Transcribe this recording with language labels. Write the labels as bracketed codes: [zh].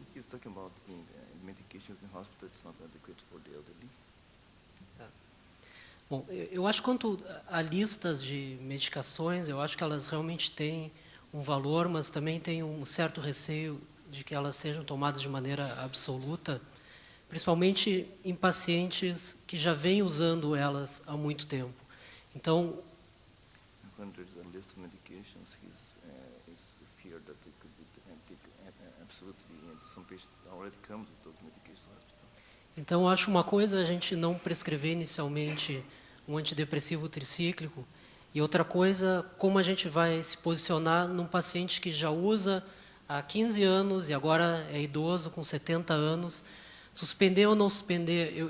[en] He's talking about medications in hospital it's not adequate for the elderly. [pt] Bom, eu acho que quanto a listas de medicações, eu acho que elas realmente têm um valor, mas também tem um certo receio de que elas sejam tomadas de maneira absoluta, principalmente em pacientes que já vêm usando elas há muito tempo. Então, [en] When there's a list of medications, he's feared that they could be taken absolutely, and some patients already comes with those medications to hospital. [pt] então eu acho uma coisa a gente não prescrever inicialmente um antidepressivo tricíclico, e outra coisa, como a gente vai se posicionar num paciente que já usa há 15 anos e agora é idoso, com 70 anos, suspender ou não suspender.